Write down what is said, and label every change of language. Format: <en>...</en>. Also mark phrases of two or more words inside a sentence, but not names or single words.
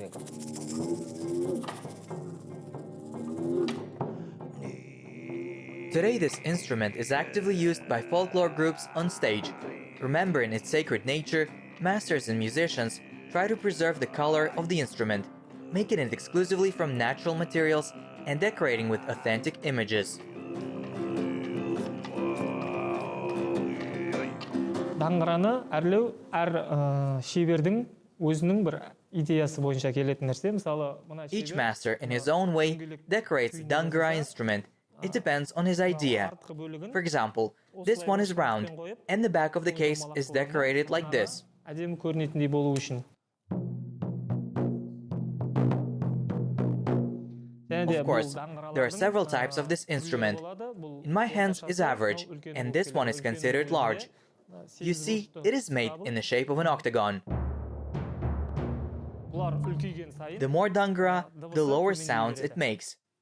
<en>Today, this instrument is actively used by folklore groups on stage. Remembering its sacred nature, masters and musicians try to preserve the color of the instrument, making it exclusively from natural materials and decorating with authentic images.</en> <kk>Даңғыраны әрлеу әр шебердің өзінің бір идеясы бойынша келетін нәрсе. Мысалы,</kk> <en>Each master in his own way decorates the dangra instrument. It depends on his idea. For example, this one is round, and the back of the case is decorated like this.</en> <kk>әдемі көрінетіндей болу үшін.</kk> <en>Of course, there are several types of this instrument. In my hands is average, and this one is considered large. You see, it is made in the shape of an octagon. The more dangra, the lower sounds it makes.</en>